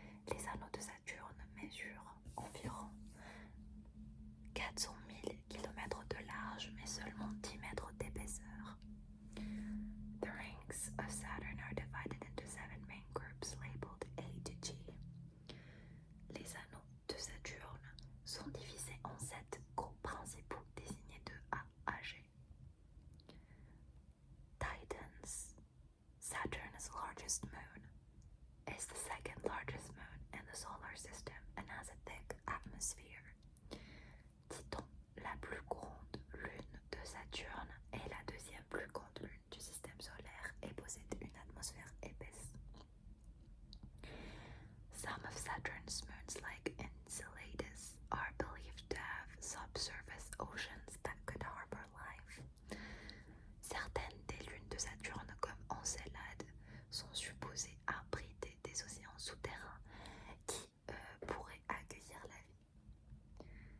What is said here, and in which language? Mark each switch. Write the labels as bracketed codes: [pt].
[fr] Les anneaux de Saturne mesurent environ 400 000 km de large, mais seulement 10 mètres d'épaisseur. [en] The rings of Saturn are divided into 7 main groups labeled A to G. [fr] Les anneaux de Saturne sont divisés en 7 groupes principaux désignés de A à G. [en] Titan's, Saturn's largest moon, is the second largest moon in the solar system and has a thick atmosphere. [fr] Titan, la plus grande lune de Saturne, est la deuxième plus grande lune du système solaire et possède une atmosphère épaisse. [en] Some of Saturn's moons, like Enceladus, are believed to have subsurface oceans that could harbor life. [fr] Certaines des lunes de Saturne, comme Encelade, sont supposées abriter des océans souterrains qui pourraient accueillir la vie.